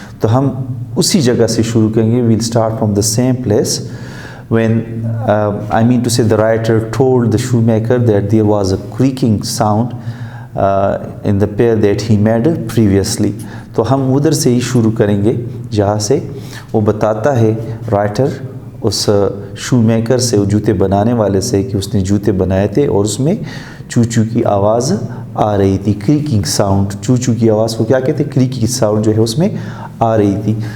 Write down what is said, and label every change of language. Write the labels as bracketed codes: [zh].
[hi] तो हम उसी जगह से शुरू करेंगे. [en] We'll start from the same place when the writer told the shoemaker that there was a creaking sound in the pair that he made previously. [hi] तो हम उधर से ही शुरू करेंगे जहाँ से वो बताता है राइटर उस शूमेकर से, वो जूते बनाने वाले से, कि उसने जूते बनाए थे और उसमें चूचू की आवाज़ आ रही थी. क्रीकिंग साउंड, चूचू की आवाज़ को क्या कहते हैं? क्रीकिंग साउंड जो है उसमें आ रही थी.